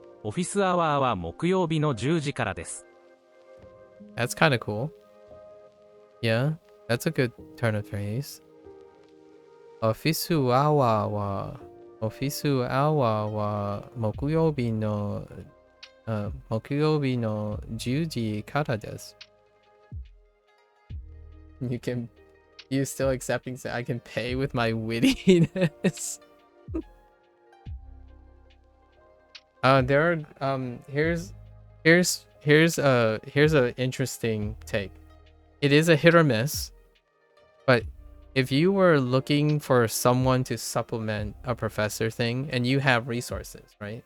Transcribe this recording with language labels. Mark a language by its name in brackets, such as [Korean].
[Japanese] オフィスアワーは木曜日の10時からです。 [English] That's kind of cool. Yeah, that's a good turn of phrase. [Japanese] オフィスアワーは木曜日の10時からです。 [English] You still accepting that I can pay with my wittiness? There are here's a interesting take. It is a hit or miss, but if you were looking for someone to supplement a professor thing and you have resources, right?